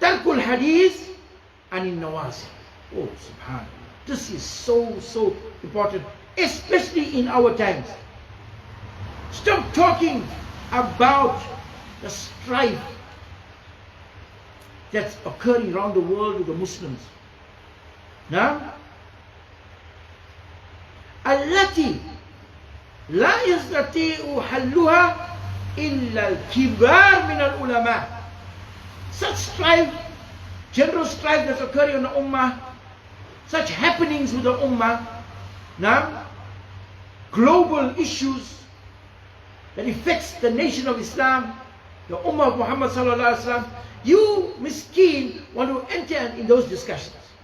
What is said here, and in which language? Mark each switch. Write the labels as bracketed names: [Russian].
[Arabic] Tarkul hadith anil nawasi. [English] Oh, subhanallah. This is so important, especially in our times. Stop talking about the strife that's occurring around the world with the Muslims. Now, [Arabic] التي لا يستطيع حلها إلا الكبار من العلماء. [English] Such strife, general strife that's occurring in the Ummah, such happenings with the Ummah, now, global issues that affects the nation of Islam, the Ummah of Muhammad sallallahu alaihi wasallam, you miskin want to enter in those discussions.